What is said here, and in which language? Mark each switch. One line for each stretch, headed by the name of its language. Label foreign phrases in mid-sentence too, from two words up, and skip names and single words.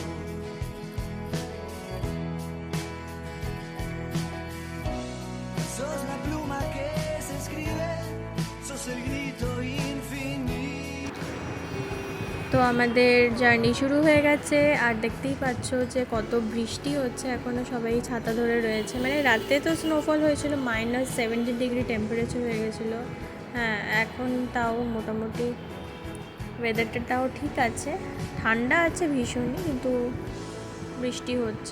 Spanish: Sos la pluma que se escribe, sos el grito infinito.
Bangla: তো আমাদের জার্নি শুরু হয়ে গেছে, আর দেখতেই পাচ্ছ যে কত বৃষ্টি হচ্ছে। এখনও সবাই ছাতা ধরে রয়েছে। রাতে তো স্নোফল হয়েছিল, -70
English: degree temperature
Bangla: হয়ে গেছিলো। হ্যাঁ, এখন তাও মোটামুটি ওয়েদারটা তাও ঠিক আছে, ঠান্ডা আছে ভীষণই, কিন্তু বৃষ্টি হচ্ছে।